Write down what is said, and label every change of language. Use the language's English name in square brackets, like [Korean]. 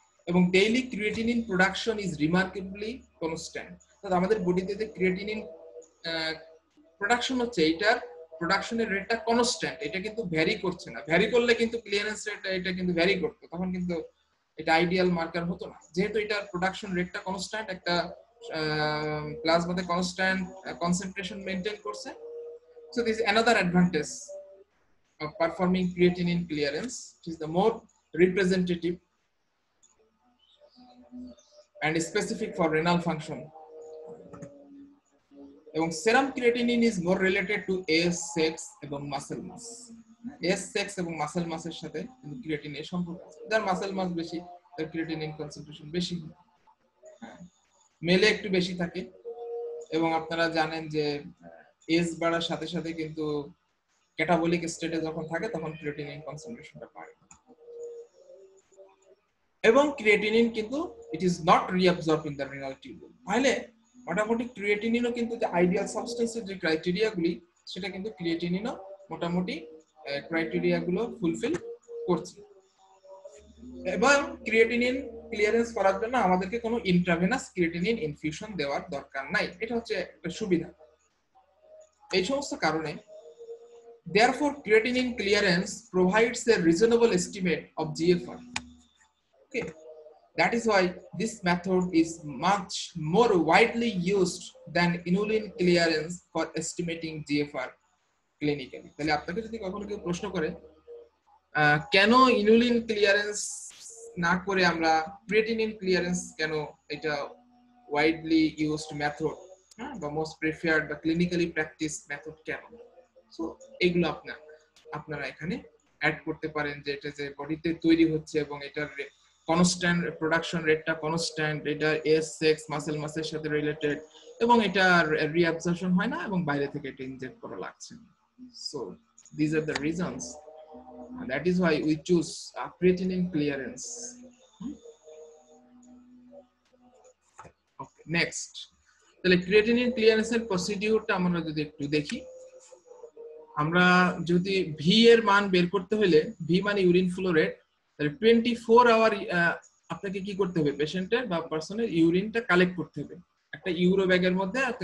[English] এবং daily creatinine production is remarkably constant. [Bangla] অর্থাৎ আমাদের বডিতে যে ক্রিয়েটিনিন প্রোডাকশন হচ্ছে এটার প্রোডাকশনের রেটটা কনস্ট্যান্ট, এটা কিন্তু ভ্যারি করছে না। ভ্যারি করলে কিন্তু ক্লিয়ারেন্স রেটটা এটা কিন্তু ভ্যারি করতো, তখন কিন্তু এটা আইডিয়াল মার্কার হতো না। যেহেতু এটার প্রোডাকশন রেটটা কনস্ট্যান্ট, একটা প্লাজমাতে কনস্ট্যান্ট কনসেন্ট্রেশন মেইনটেইন করছে, [English] so this is another advantage of performing creatinine clearance, which is the more representative and specific for renal function. এবং serum creatinine is more related to age, sex এবং muscle mass. [Bangla] Age, sex এবং muscle মাসের সাথে ক্রিয়েটিনের সম্পর্ক আছে। যার muscle মাস বেশি তার ক্রিয়েটিনিন কনসেন্ট্রেশন বেশি, মেলে একটু বেশি থাকে। এবং আপনারা জানেন যে এজ বাড়ার সাথে সাথে কিন্তু ক্যাটাবলিক স্টেটে যখন থাকে তখন ক্রিয়েটিনিন কনসেন্ট্রেশনটা বাড়ে। [English] এবং ক্রিয়েটিনিন কিন্তু it is not reabsorb in the renal tubule. [Bangla] তাহলে মোটামুটি ক্রিয়েটিনিনও কিন্তু যে আইডিয়াল সাবস্টেন্সের যে ক্রাইটেরিয়াগুলি, সেটা কিন্তু ক্রিয়েটিনিনও মোটামুটি ক্রাইটেরিয়াগুলো ফুলফিল করছে। এবং ক্রিয়েটিনিন ক্লিয়ারেন্স করার জন্য আমাদেরকে কোনো ইন্ট্রাভেনাস ক্রিয়েটিনিন ইনফিউশন দেওয়ার দরকার নাই, এটা হচ্ছে একটা সুবিধা। এই সমস্ত কারণে [English] therefore creatinine clearance provides a reasonable estimate of GFR. Okay, that is why this method is much more widely used than inulin clearance for estimating GFR clinically. [Bangla] তাহলে আপনাকে যদি কখনো কেউ প্রশ্ন করে কেন ইনুলিন ক্লিয়ারেন্স না করে আমরা ক্রিয়েটিনিন ক্লিয়ারেন্স কেন এটা ওয়াইডলি ইউজড মেথড বা মোস্ট প্রিফার্ড বা ক্লিনিক্যালি প্র্যাকটিস মেথড কেন, সো এগুলো আপনারা এখানে অ্যাড করতে পারেন যে এটা যে বডিতে তৈরি হচ্ছে এবং এটার কনস্ট্যান্ট প্রোডাকশন রেটটা কনস্ট্যান্ট, এটা এস, সেক্স, মাসেল মাসের সাথে রিলেটেড এবং এটা রিঅ্যাবজর্পশন হয় না এবং বাইরে থেকে এটা ইনজেক্ট করা লাগছে। [English] So this are the reasons, and that is why we choose creatinine clearance. [Bangla] Okay, next, তাহলে ক্রিয়েটিনিন ক্লিয়ারেন্সের প্রসিডিউরটা আমরা যদি একটু দেখি, আমরা যদি ভি এর মান বের করতে হলে, ভি মানে ইউরিন ফ্লো রেট, তাহলে 24 আওয়ার আপনাকে কি করতে হবে, পেশেন্টের বা পার্সনের ইউরিনটা কালেক্ট করতে হবে একটা ইউরো ব্যাগের মধ্যে।